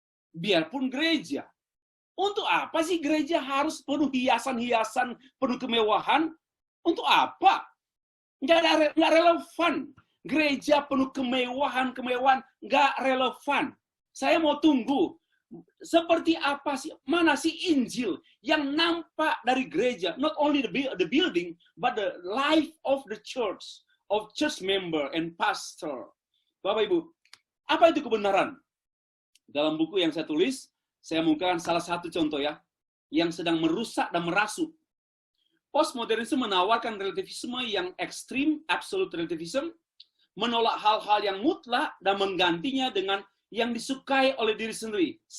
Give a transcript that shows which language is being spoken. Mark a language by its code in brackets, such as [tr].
[id] Biarpun gereja. Untuk apa sih gereja harus penuh hiasan-hiasan, penuh kemewahan? Untuk apa? Nggak relevan. Gereja penuh kemewahan, nggak relevan. Saya mau tunggu. Seperti apa sih, mana sih Injil yang nampak dari gereja? [en] Not only the building, but the life of the church, of church member and pastor. [id] Bapak Ibu, apa itu kebenaran? Dalam buku yang saya tulis, saya mengungkapkan salah satu contoh ya, yang sedang merusak dan merasuk. Postmodernisme menawarkan relativisme yang ekstrim, absolute relativism, menolak hal-hal yang mutlak dan menggantinya dengan yang disukai oleh diri sendiri.